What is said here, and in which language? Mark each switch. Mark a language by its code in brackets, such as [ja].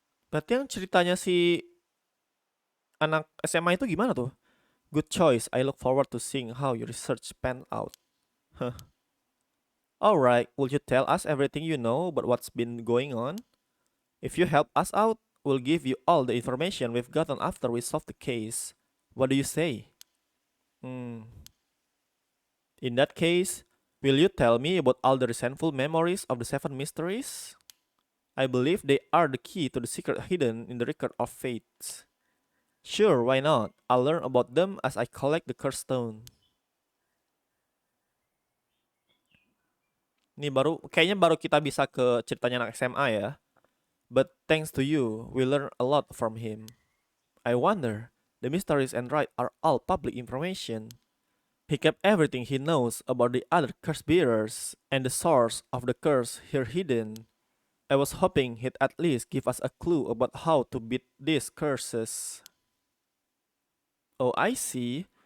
[id] Berarti yang ceritanya si anak SMA itu gimana tuh? [en] Good choice. I look forward to seeing how your research pan out. Huh. Alright, will you tell us everything you know about what's been going on? If you help us out, we'll give you all the information we've gotten after we solve the case. What do you say? In that case, will you tell me about all the resentful memories of the 7 mysteries? I believe they are the key to the secret hidden in the record of fates. Sure, why not? I'll learn about them as I collect the curse stone. [id] Ini kayaknya baru kita bisa ke ceritanya anak SMA ya. [en] But thanks to you, we learn a lot from him. I wonder, the mysteries and rite are all public information. He kept everything he knows about the other curse bearers and the source of the curse here hidden. I was hoping he'd at least give us a clue about how to beat these curses. Oh, I see.